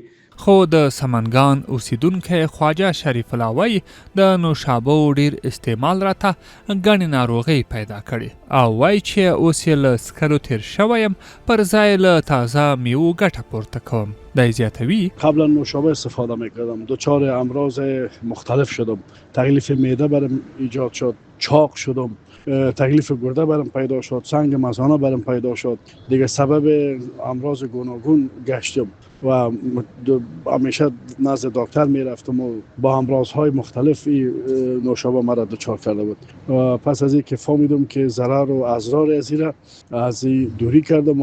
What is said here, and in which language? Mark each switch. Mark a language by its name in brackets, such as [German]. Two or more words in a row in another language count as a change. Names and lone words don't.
[Pashto] خو د سمنګان اوسیدونکی خواجه شریف الله وایي د نوشابو ډیر استعمال راته ګڼې ناروغۍ پیدا کړي او وایي چې اوس یې له څښلو تیر شوی یم پر ځای له تازه میوو ګټه پورته کوم. دی زیاتوي [Persian] قبلا نوشابه استفاده میکردم، دچار امراض مختلف شدم، تکلیف معده برم ایجاد شد، چاق شدم، تکلیف گرده برم پیدا شد، سنگ مثانه برم پیدا شد، دیگه سبب امراض گوناگون گشتم و همیشه نزد دکتر میرفتم و با امراضهای مختلف نوشابه مرا دچار کرده بود و پس از اینکه فهمیدم که ضرر و اضرار از این دوری کردم.